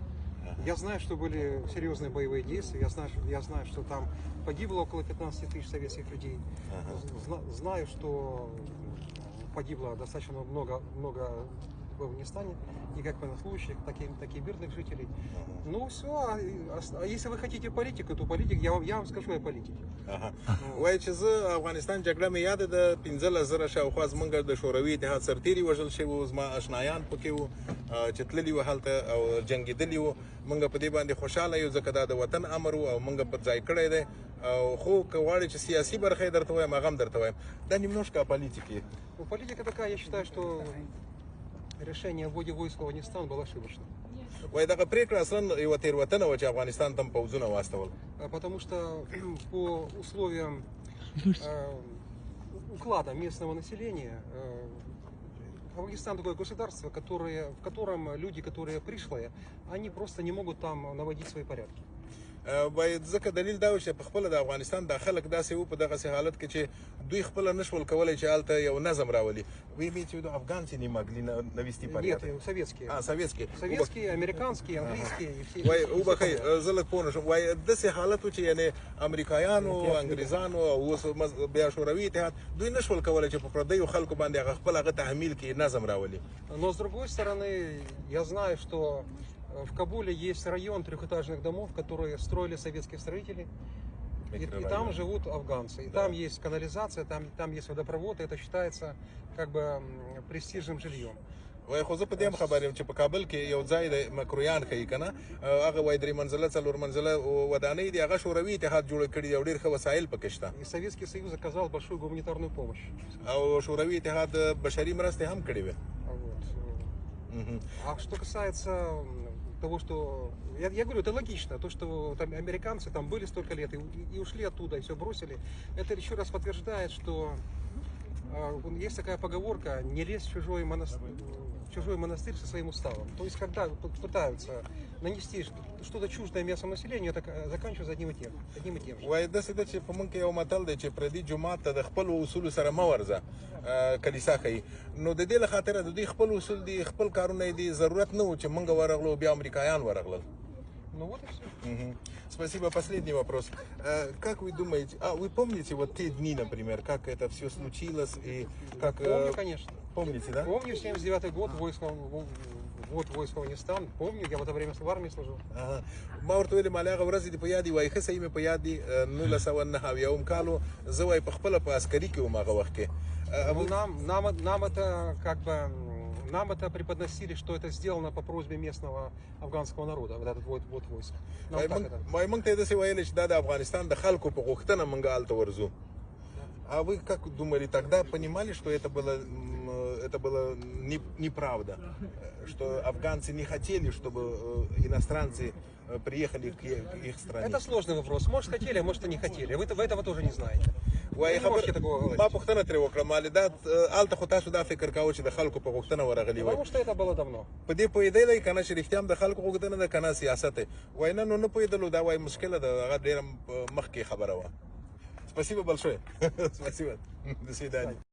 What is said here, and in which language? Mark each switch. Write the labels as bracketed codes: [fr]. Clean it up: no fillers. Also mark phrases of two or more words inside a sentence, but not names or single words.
[ru] Я знаю, что были серьезные боевые действия, я знаю, что там погибло около 15 тысяч советских людей. Знаю, что погибло достаточно много в Афганистане, и как военнослужащих, так и мирных жителей. Ну все, а если вы хотите политику, то политик, я вам скажу о политике. [ps] وایي چې زه افغانستان جګړه مې یاده ده، 15,000 شاوخوا زمونږ د شوروي اتحاد سرتېري وژل شوي وو، زما اشنایان پکې وو چې تللي وو هلته او جنګېدلي وو. موږ په دې باندې خوشحاله یو ځکه دا د وطن امر وو او موږ په ځای کړی دی. خو که غواړې چې سیاسي برخه یې درته وایم، هغه هم درته وایم. [ru] Да немножко о политике. Ну, политика такая, я считаю, что решение о вводе войск в Афганистан было ошибочно. [ps] وایي دغه پرېکړه اصلا یوه تېروتنه وه چې افغانستان ته هم پوځونه واستول. [ru] Потому что по условиям уклада местного населения Афганистан такое государство, в котором люди, которые пришлые, они просто не могут там наводить свои порядки. [ps] باید ځکه دلیل دا و چې په خپله د افغانستان دا خلک داسې وو په دغسې حالت کې چې دوی خپله نه شول کولی چې هلته یو نظم راولي. [ru] Вы имеете в виду афганцы не могли навести порядок? Нет, советские. советские. Советские, американские, английские и все. [ps] وایي وبښئ زه لږ پوه نه شوم. وایي داسې حالت و چې یعنې امریکایانو، انګریزانو او اوس بیا شوروي اتحاد دوی نه شول کولی چې په پردیو خلکو باندې هغه خپل هغه تحمیل کړي، نظم راولي. [ru] Но с другой стороны, я знаю, что в Кабуле есть район трехэтажных домов, которые строили советские строители, и там живут афганцы. И там есть канализация, там есть водопровод, и это считается как бы престижным жильем. [ps] وایي خو زه په دې هم خبر یم چې په کابل کې یو ځای دی مکرویان ښیي که نه، هغه وایي 3 منزله 4 منزله ودانۍ دي، هغه شوروي اتحاد جوړه کړي دي او ډېر ښه وسایل پکې شته. [ru] И Советский Союз оказал большую гуманитарную помощь. [ps] او شوروي اتحاد بشري مرستې هم کړې وې. [ru] А что касается того, что... Я говорю, это логично. То, что там американцы там были столько лет и ушли оттуда, и все бросили. Это еще раз подтверждает, что есть такая поговорка: не лезь в чужой монастырь со своим уставом. То есть, когда пытаются нанести что-то чуждое местному населению, это заканчивается одним и тем же. [ps] وایي داسې ده چې په موږ کې یو متل دی چې پردي جومات ته د خپلو اصولو سره مه ورځه، کلیسا ښیي. نو د دې له خاطره د دوی خپل اصول دي، خپل کارونه یې دي، ضرورت نه و چې موږ ورغلو بیا امریکایان ورغلل. [ru] Ну вот и все. Спасибо. Последний вопрос. Как вы думаете, вы помните вот те дни, например, как это все случилось и как... Помню, конечно. Помните, да? Помню, 79-й год, войск в Афганистан. Помню, я в это время в армии служил. [ps] ما ورته ویلې مالې هغه ورځې دې په یاد دي؟ وایي ښه صحیح مې په یاد دي. 1909 کال و، زه وایي په خپله په عسکري کې وم هغه وخت کې. [ru] Нам это как бы... Нам это преподносили, что это сделано по просьбе местного афганского народа, вот этот вот войск. [ps] وایي موږ ته یې дасې ویلې چې دا د افغانستان د خلکو په غوښتنه موږ هلته ورځو. [ru] А вы как думали, тогда понимали, что это было неправда? Что афганцы не хотели, чтобы иностранцы приехали к их стране? Это сложный вопрос. Может хотели, а может и не хотели. Вы этого тоже не знаете. [ps] وایي ما پوښتنه ترې وکړه مالې دا هلته خو تاسو دا فکر کاوه چې د خلکو په غوښتنه ورغلي وای. [ru] Потому что это было давно. [ps] په دې پوهېدلی که نه چې رښتیا هم د خلکو غوښتنه ده که نه سیاست دی؟ وایي نه نو نه پوهېدلو، دا وایي مشکله ده، هغه ډېره مخکې خبره وه. [ru] Спасибо большое. Спасибо. До свидания.